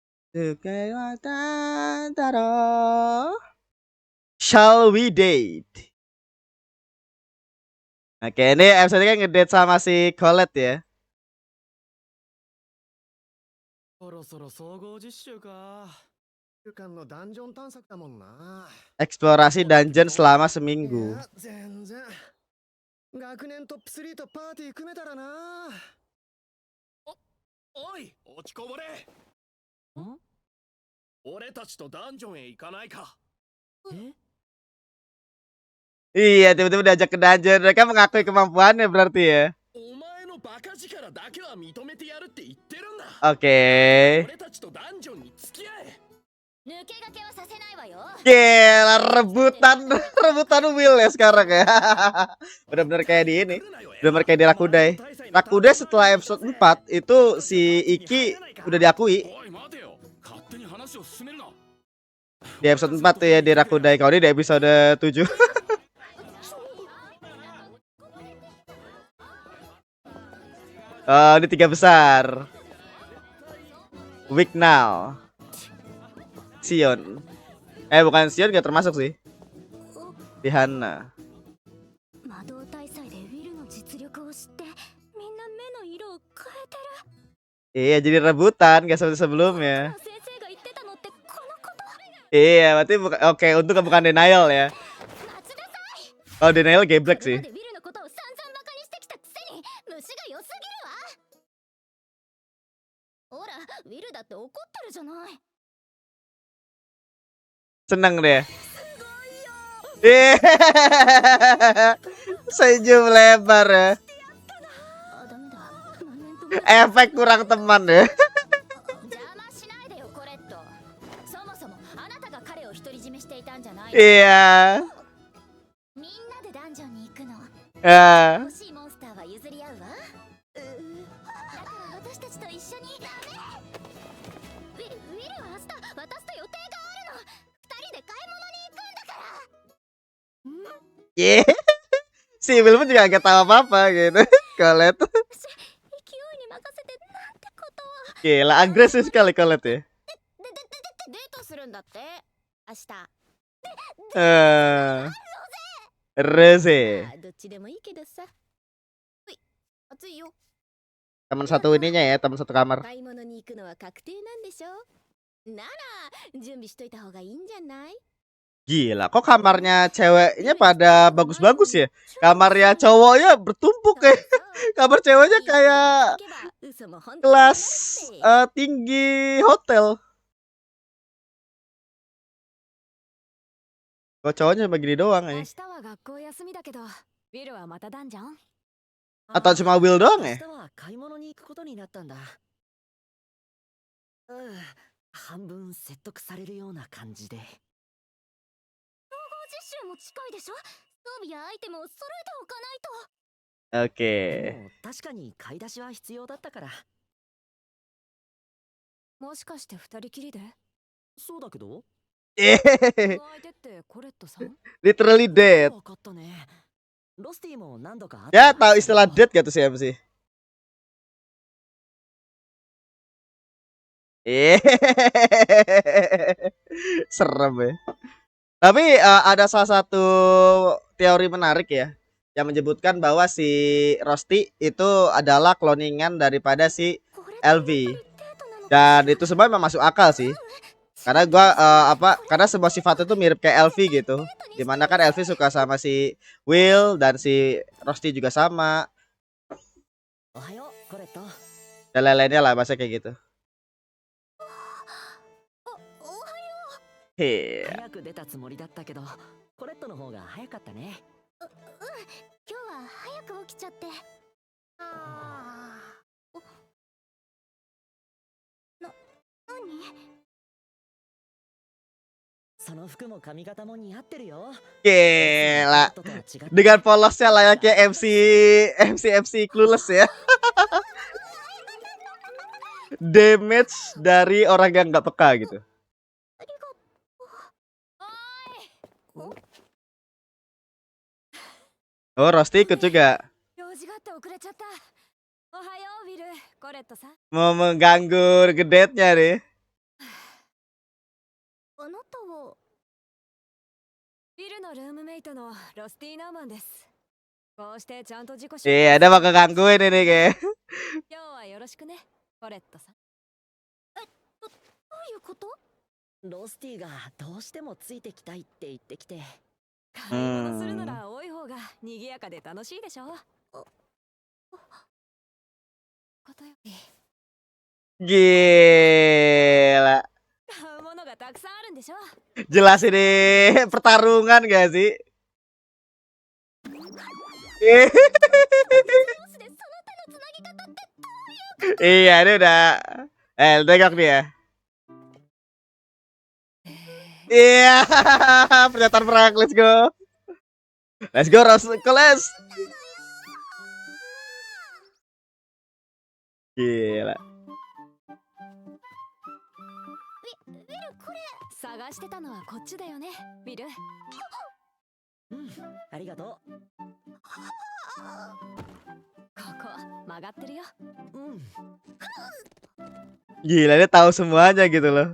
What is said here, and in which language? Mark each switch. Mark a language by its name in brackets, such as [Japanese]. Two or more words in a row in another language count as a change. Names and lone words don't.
[English] Shall we date? [Indonesian] Oke, ini episode kan ngedate sama si Colette ya. [Japanese] そろそろ総合実習か。週間のダンジョン探索だもんな。 [Indonesian] Eksplorasi dungeon selama seminggu. [Japanese] いや全然。学年トップ3とパーティー組めたらな。おい落ちこぼれ。俺たちとダンジョンへ行かないか。 [Indonesian] Iya, tiba-tiba diajak ke dungeon. Mereka mengakui kemampuannya berarti ya. [Japanese] お前のバカ力だけは認めてやるって言ってるんだ。 [Indonesian] Oke. [Japanese] 俺たちとダンジョンに付き合え。抜け駆けはさせないわよ [Indonesian] Gila, rebutan Will ya sekarang ya. Bener-bener kayak di ini. Bener-bener kayak di Rakudai. Rakudai setelah episode 4 itu si Iki udah diakui. [Japanese] おい待てよ。勝手に話を進めるな。 [Indonesian] Di episode 4 tuh ya di Rakudai. Kalau ini di episode 7. Oh, ini 3 besar. [English] Week now. [Indonesian] Sion. Bukan Sion, gak termasuk sih. Di Hana. [Japanese] 魔導大祭でウィルの実力を知ってみんな目の色を変えて [Indonesian] Iya, jadi rebutan gak seperti sebelumnya. [Japanese] る先生が言ってたのってこのこと [Indonesian] Iya, berarti oke, untung bukan denial ya. [Japanese] 待ちなさい [Indonesian] Kalau denial geblek [Japanese] これ [Indonesian] sih. [Japanese] までウィルのことを散々バカにしてきたくせに虫が良すぎるわほらウィルだって怒ってるじゃない [Indonesian] Seneng deh. Senyum lebar ya. [Japanese] あダメだ何年とも [Indonesian] Efek kurang teman ya. [Japanese] 邪魔しないでよコレットそもそもあなたが彼を独り占めしていたんじゃない [Indonesian] Iya. [Japanese] みんなでダンジョンに行くの [Indonesian] Ya. [Japanese] 欲しいモンスターは譲り合うわだから私たちと一緒にウィルは明日私と予定があるの二人で買い物に行くんだから [Indonesian] Yeah. Si Will pun juga gak tahu apa-apa gitu. Colette. [Japanese] 勢いに任せてなんてことを [Indonesian] Gila, agresif sekali Colette ya. [Japanese] デートするんだって明日 Rose. どっちでもいいけどさほい暑いよ [Indonesian] Teman satu ininya ya, teman satu kamar. [Japanese] 買い物に行くのは確定なんでしょなら準備しといた方がいいんじゃない [Indonesian] Gila, kok kamarnya ceweknya pada bagus-bagus ya? Kamarnya cowoknya bertumpuk ya. Kamar ceweknya kayak kelas tinggi hotel. Kok cowoknya begini doang ini? [Japanese] 明日は学校休みだけどウィルはまたダンジョン [Indonesian] Atau cuma Will doang ya? [Japanese] 明日は買い物に行くことになったんだ。半分説得されるような感じで。実習も近いでしょ装備やアイテムを揃えておかないと [Indonesian] Oke. [Japanese] でも確かに買い出しは必要だったから。もしかして二人きりでそうだけど。 Eh, 相手ってコレットさん [English] literally dead. [Japanese] わかったね。ロスティも何度か [Indonesian] Ya, tahu istilah dead gak tuh si MC? Serem ya. Tapi ada salah satu teori menarik ya yang menyebutkan bahwa si Rosti itu adalah cloningan daripada si LV. Dan itu semua memang masuk akal sih. Karena gua karena semua sifat itu mirip kayak LV gitu. Dimana kan LV suka sama si Will dan si Rosti juga sama. [Japanese] Ohayo, Koretto. [Indonesian] Dan lain-lainnya lah bahasa kayak gitu. Hehe. [Japanese] 早く出たつもりだったけど、コレットの方が早かったね。今日は早く起きちゃって何その服も髪型も似合ってるよ。 [Indonesian] Gila. [Japanese] コレットとは違って [Indonesian] Dengan polosnya layaknya [English] MC clueless [Indonesian] ya. Damage dari orang yang nggak peka gitu. Oh, Rosti ikut juga. [Japanese] 用事があって遅れちゃったおはようウィルコレットさん [Indonesian] Mau mengganggu gedetnya nih. [Japanese] も。ビルのルームメイトのロスティー・ナーマンです。こうしてちゃんと自己紹 [Indonesian] Iya, ada bakal gangguin ini kayak. [Japanese] 今日はよろしくね、コレットさん。どういうこと？ロスティがどうしてもついてきたいって言ってきて。買い物するなら多い方が賑やかで楽しいでしょ。ことより [Indonesian] Gila. [Japanese] 買うものがたくさんあるんでしょ。 [Indonesian] Jelas ini pertarungan gak sih? [Japanese] 上司でその手のつなぎ方って。 [Indonesian] Iya, ini udah. Tengok dia. Iya, pernyataan perang. [English] Let's go. Let's go, Rose. [Indonesian] Kelas. Gila. [Japanese] ウィル、これ。探してたのはこっちだよね、ビル。ありがとここ曲がってるよ。う。 [Indonesian] Gila, dia tahu semuanya gitu loh.